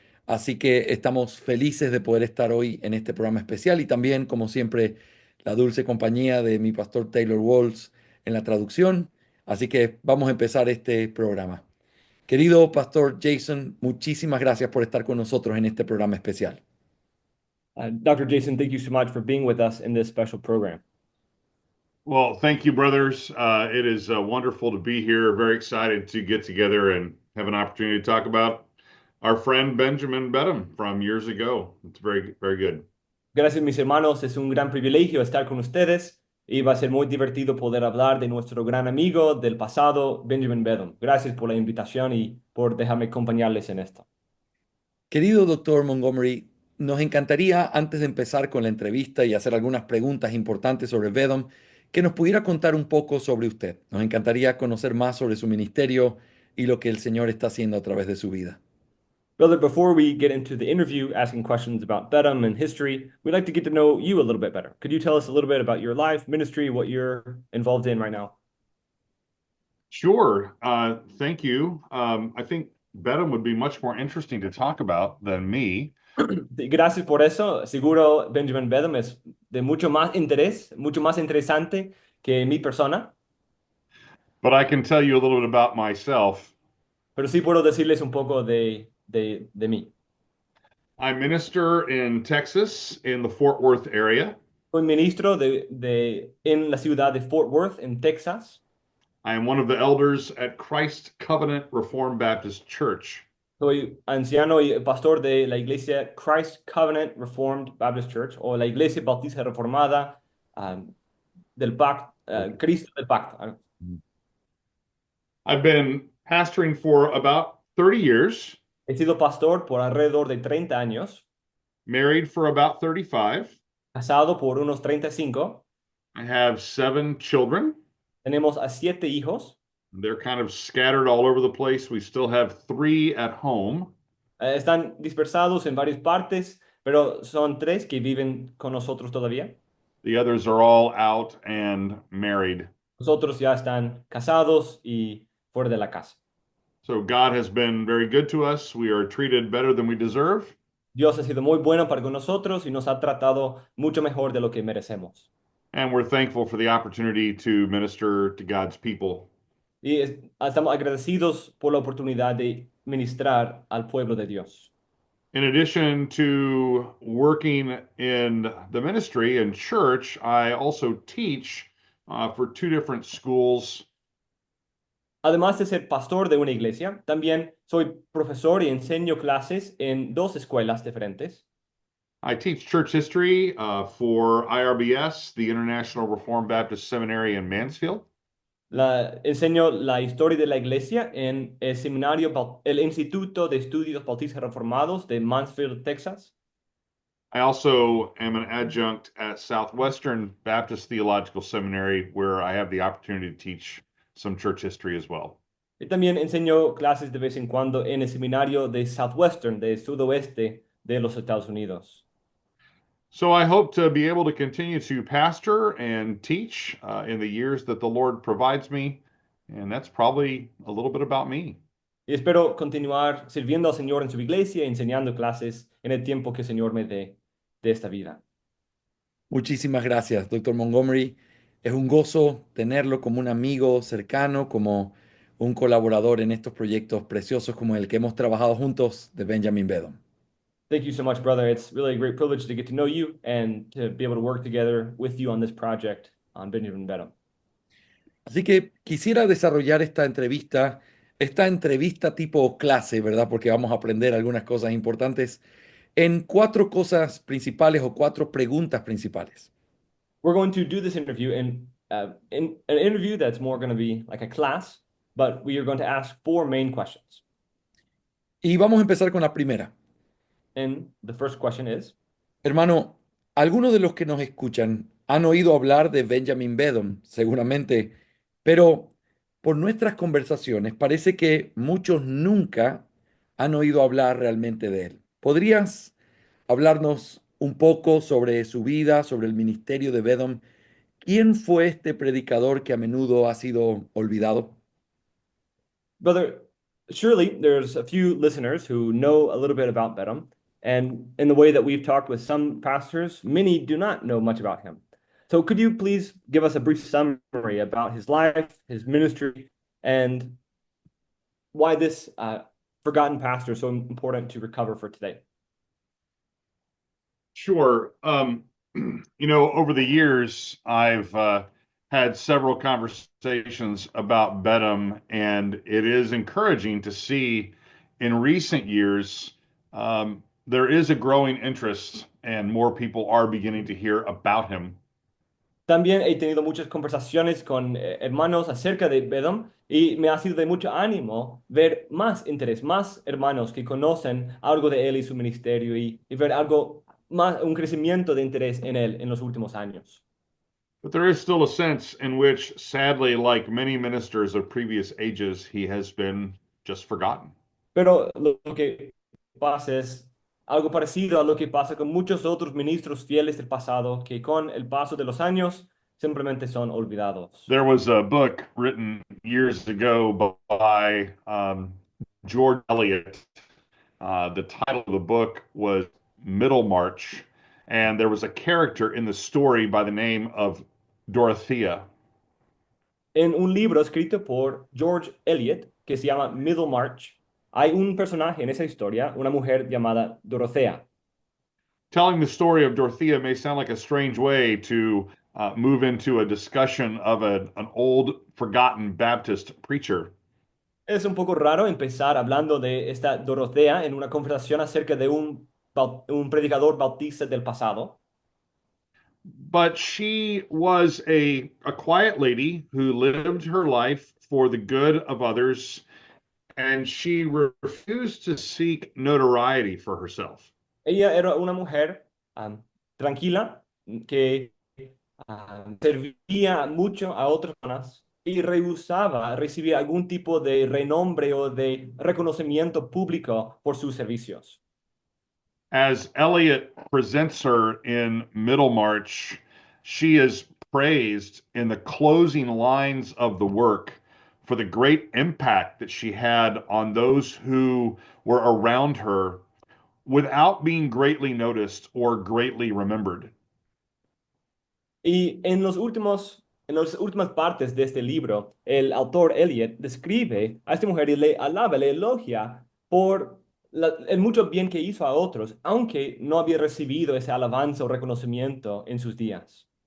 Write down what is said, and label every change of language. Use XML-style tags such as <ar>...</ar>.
<es>Así que estamos felices de poder estar hoy en este programa especial y también, como siempre, la dulce compañía de mi pastor Taylor Walls en la traducción. Así que vamos a empezar este programa. Querido pastor Jason, muchísimas gracias por estar con nosotros en este programa especial.</es> <en>Dr. Jason, thank you so much for being with us in this special program. Well, thank you, brothers. It is wonderful to be here. Very excited to get together and have an opportunity to talk about our friend Benjamin Bedham from years ago. It's very, very good.</en> <es>Gracias, mis hermanos. Es un gran privilegio estar con ustedes y va a ser muy divertido poder hablar de nuestro gran amigo del pasado, Benjamin Bedham. Gracias por la invitación y por dejarme acompañarles en esto. Querido doctor Montgomery, nos encantaría, antes de empezar con la entrevista y hacer algunas preguntas importantes sobre Vedom, que nos pudiera contar un poco sobre usted. Nos encantaría conocer más sobre su ministerio y lo que el Señor está haciendo a través de su vida.</es> <en>Brother, before we get into the interview asking questions about Bedham and history, we'd like to get to know you a little bit better. Could you tell us a little bit about your life, ministry, what you're involved in right now? Sure. Thank you. I think Bedham would be much more interesting to talk about than me.</en> <es>Sí, gracias por eso. Seguro Benjamin Bedham es de mucho más interés, mucho más interesante que mi persona,</es> <en>But I can tell you a little bit about myself.</en> <es>pero sí puedo decirles un poco de mí.</es> <en>I minister in Texas in the Fort Worth area.</en> <es>Soy ministro en la ciudad de Fort Worth, en Texas.</es> <en>I am one of the elders at Christ Covenant Reformed Baptist Church.</en> <es>Soy anciano y pastor de la iglesia Christ Covenant Reformed Baptist Church, o la iglesia bautista reformada del pacto, Cristo del pacto.</es> <en>I've been pastoring for about 30 years,</en> <es>He sido pastor por alrededor de 30 años,</es> <en>married for about 35.</en> <es>casado por unos 35.</es> <en>I have 7 children.</en> <es>Tenemos a 7 hijos.</es> <en>They're kind of scattered all over the place. We still have 3 at home.</en> <es>Están dispersados en varias partes, pero son 3 que viven con nosotros todavía.</es> <en>The others are all out and married.</en> <es>Los otros ya están casados y fuera de la casa.</es> <en>So God has been very good to us. We are treated better than we deserve.</en> <es>Dios ha sido muy bueno para con nosotros y nos ha tratado mucho mejor de lo que merecemos.</es> <en>And we're thankful for the opportunity to minister to God's people.</en> <es>Y estamos agradecidos por la oportunidad de ministrar al pueblo de Dios.</es> <en>In addition to working in the ministry and church, I also teach for 2 different schools.</en> <es>Además de ser pastor de una iglesia, también soy profesor y enseño clases en 2 escuelas diferentes.</es> <en>I teach church history for IRBS, the International Reformed Baptist Seminary in Mansfield.</en> <es>Enseño la historia de la iglesia en el seminario, el Instituto de Estudios Bautistas Reformados de Mansfield, Texas.</es> <en>I also am an adjunct at Southwestern Baptist Theological Seminary, where I have the opportunity to teach some church history as well.</en> <es>Y también enseño clases de vez en cuando en el seminario de Southwestern, de sudoeste de los Estados Unidos.</es> <en>So I hope to be able to continue to pastor and teach in the years that the Lord provides me. And that's probably a little bit about me.</en> <es>Y espero continuar sirviendo al Señor en su iglesia y enseñando clases en el tiempo que el Señor me dé de esta vida. Muchísimas gracias, doctor Montgomery. Es un gozo tenerlo como un amigo cercano, como un colaborador en estos proyectos preciosos como el que hemos trabajado juntos de Benjamin Bedom.</es> <en>Thank you so much, brother. It's really a great privilege to get to know you and to be able to work together with you on this project on Benjamin Bedham.</en> <es>Así que quisiera desarrollar esta entrevista tipo clase, ¿verdad? Porque vamos a aprender algunas cosas importantes en 4 cosas principales o 4 preguntas principales.</es> <en>We're going to do this interview in an interview that's more going to be like a class. but we are going to ask four main questions.</en> <es>Y vamos a empezar con la primera.</es> <en>And the first question is,</en> <es>Hermano, algunos de los que nos escuchan han oído hablar de Benjamin Beddome, seguramente, pero por nuestras conversaciones parece que muchos nunca han oído hablar realmente de él. ¿Podrías hablarnos un poco sobre su vida, sobre el ministerio de Beddome? ¿Quién fue este predicador que a menudo ha sido olvidado?</es> <en>Brother, surely there's a few listeners who know a little bit about Bedham, and in the way that we've talked with some pastors, many do not know much about him. So could you please give us a brief summary about his life, his ministry, and why this forgotten pastor is so important to recover for today? Sure. Over the years, I've had several conversations about Bedham, and it is encouraging to see in recent years there is a growing interest, and more people are beginning to hear about him.</en> <es>También he tenido muchas conversaciones con hermanos acerca de Bedham y me ha sido de mucho ánimo ver más interés, más hermanos que conocen algo de él y su ministerio y ver algo más, un crecimiento de interés en él en los últimos años.</es> <en>But there is still a sense in which, sadly, like many ministers of previous ages, he has been just forgotten.</en> <es>Pero lo que pasa es algo parecido a lo que pasa con muchos otros ministros fieles del pasado que con el paso de los años simplemente son olvidados.</es> <en>There was a book written years ago by George Eliot. The title of the book was Middlemarch, and there was a character in the story by the name of Dorothea.</en> <es>En un libro escrito por George Eliot, que se llama Middlemarch, hay un personaje en esa historia, una mujer llamada Dorothea.</es> <en>Telling the story of Dorothea may sound like a strange way to move into a discussion of an old, forgotten Baptist preacher.</en> <es>Es un poco raro empezar hablando de esta Dorothea en una conversación acerca de un predicador bautista del pasado.</es> <en>But she was a quiet lady who lived her life for the good of others, and she refused to seek notoriety for herself.</en> <es>Ella era una mujer tranquila que servía mucho a otras personas y rehusaba recibir algún tipo de renombre o de reconocimiento público por sus servicios.</es> <en>As Eliot presents her in Middlemarch, she is praised in the closing lines of the work for the great impact that she had on those who were around her without being greatly noticed or greatly remembered.</en> <es>Y en las últimas partes de este libro, el autor Eliot describe a esta mujer y le alaba, le elogia por el mucho bien que hizo a otros, aunque no había recibido ese alabanza o reconocimiento en sus días.</es>